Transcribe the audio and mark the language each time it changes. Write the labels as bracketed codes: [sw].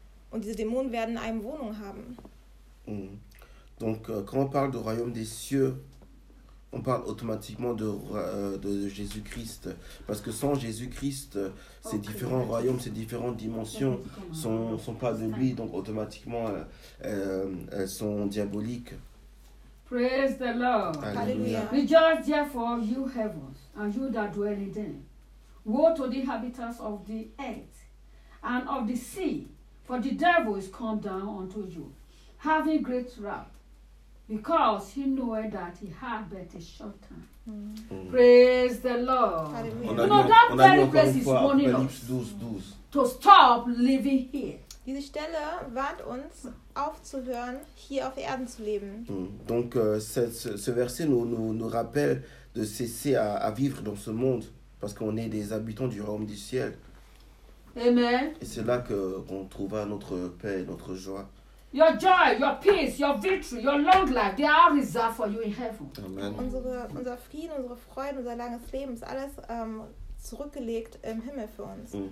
[de] Und diese Dämonen werden in einem Wohnung haben. [fr] Donc, quand on parle du Royaume des Cieux, on parle automatiquement de Jésus-Christ. Parce que sans Jésus-Christ, ces différents royaumes, ces différentes dimensions ne sont pas de lui. Donc automatiquement, elles sont diaboliques. [en] Praise the Lord. [fr] Alléluia. [en] Rejoice therefore, you heavens, and you that dwell in them. Woe to the inhabitants of the earth and of the sea, for the devil is come down unto you, having great wrath. Because he knew that he had but a short time. Praise the Lord. You know, that very place is warning us to stop living here. [de] Diese Stelle warnt uns, aufzuhören, hier auf Erden zu leben. [fr] Donc, ce verset nous rappelle de cesser à vivre dans ce monde, parce qu'on est des habitants du royaume du ciel. Amen. Et c'est là qu'on trouvera notre paix, notre joie. [en] Your joy, your peace, your victory, your long life, they are reserved for you in heaven. Amen. [de] Unser Frieden, unsere Freude, unser langes Leben ist alles zurückgelegt im Himmel für uns.